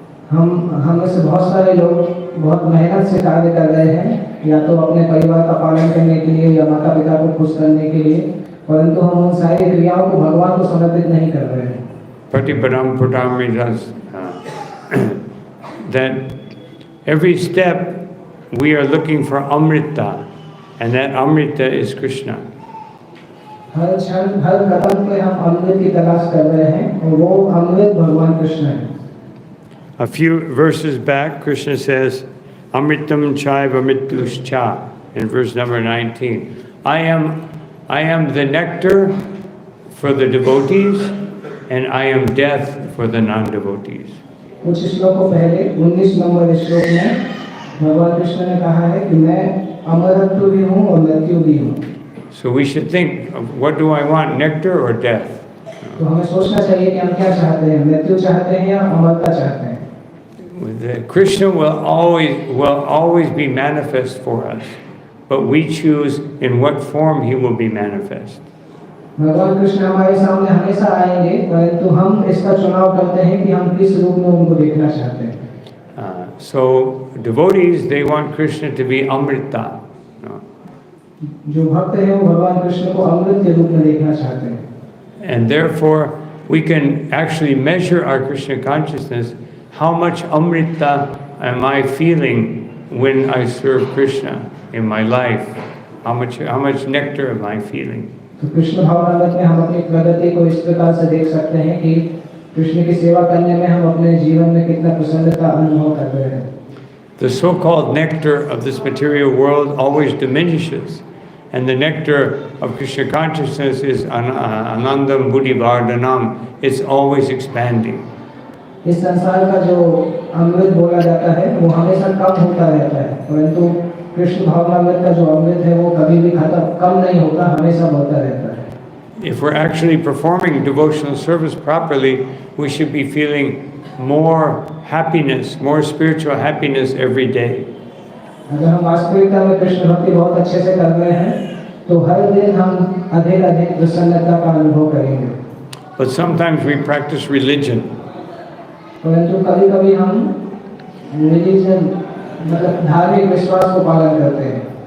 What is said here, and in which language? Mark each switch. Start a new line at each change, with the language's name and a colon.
Hindi: हम में से बहुत सारे लोग बहुत मेहनत से कार्य कर रहे हैं, या तो अपने परिवार का पालन करने के लिए या माता पिता को खुश करने के लिए, परंतु हम उन सारी क्रियाओं को भगवान को समर्पित नहीं कर रहे हैं।
Sanskrit: Pratipadam Pradami
English: does that every step we are looking for Amrita, and that Amrita is Krishna.
Hindi: हर क्षण हर कदम पे हम अमृत की तलाश कर रहे हैं और वो अमृत भगवान कृष्ण है।
English: A few verses back, Krishna says
Sanskrit: Amritam chaiva mrityuscha,
English: in verse number 19. I am the nectar for the devotees, and I am death for the non-devotees.
Hindi: कुछ श्लोकों पहले 19 नंबर श्लोक में भगवान कृष्ण ने कहा है कि मैं अमरत्व भी हूँ और मृत्यु भी हूँ.
English: So we should think of what do I want, nectar or death?
Hindi: तो हमें सोचना चाहिए कि हम क्या चाहते हैं, मृत्यु चाहते हैं या अमरता चाहते हैं.
English: Krishna will always be manifest for us, but we choose in what form he will be manifest.
Hindi: भगवान कृष्ण हमारे सामने हमेशा आएंगे, परंतु हम इसका चुनाव करते हैं कि हम किस रूप में उनको देखना चाहते हैं.
English: So devotees, they want Krishna to be Amrita.
Hindi: जो भक्त हैं वो भगवान कृष्ण को अमृत के रूप में देखना चाहते हैं.
English: And therefore, we can actually measure our Krishna consciousness. How much Amrita am I feeling when I serve Krishna in my life? How much nectar am I feeling?
Hindi: तो कृष्ण भावनामृत में हम अपनी प्रगति को इस प्रकार से देख सकते हैं कि कृष्ण की सेवा करने में हम अपने जीवन में कितना प्रसन्नता अनुभव कर रहे हैं.
English: The so-called nectar of this material world always diminishes, and the nectar of Krishna consciousness is
Sanskrit: Anandam Buddhivardhanam.
English: It's always expanding.
Hindi: इस संसार का जो अमृत बोला जाता है वो हमेशा कम होता रहता है, परंतु कृष्ण भावनामृत का जो अमृत है वो कभी भी कम नहीं होता, हमेशा बढ़ता रहता है.
English: If we're actually performing devotional service properly, we should be feeling more happiness, more spiritual happiness every day.
Hindi: अगर हम वास्तविकता में कृष्ण भक्ति बहुत अच्छे से कर रहे हैं तो हर दिन हम अधिक प्रसन्नता का अनुभव करेंगे.
English: But sometimes we practice religion.
Hindi: परंतु कभी-कभी हम रिलीजन मतलब धार्मिक विश्वास को पालन करते हैं.